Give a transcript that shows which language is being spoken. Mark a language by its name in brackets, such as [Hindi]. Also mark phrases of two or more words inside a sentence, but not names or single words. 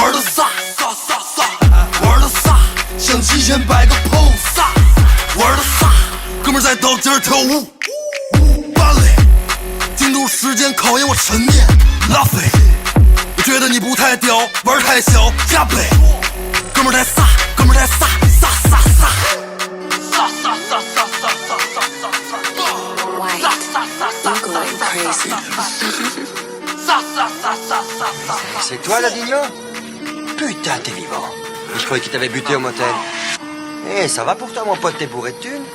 [Chinese] 玩的飒，玩的飒，向极限摆个 pose。玩的飒，哥们儿在刀尖跳舞。芭蕾，进度时间考验我沉淀。拉菲，我觉得你不太屌，玩太小，加倍。哥们儿太飒，哥们儿太飒， [French] C'est toi la Digno? Putain, t'es vivant. Je croyais qu'il t'avait buté au motel. Eh, ça va pour toi, mon pote, t'es bourré de thunes?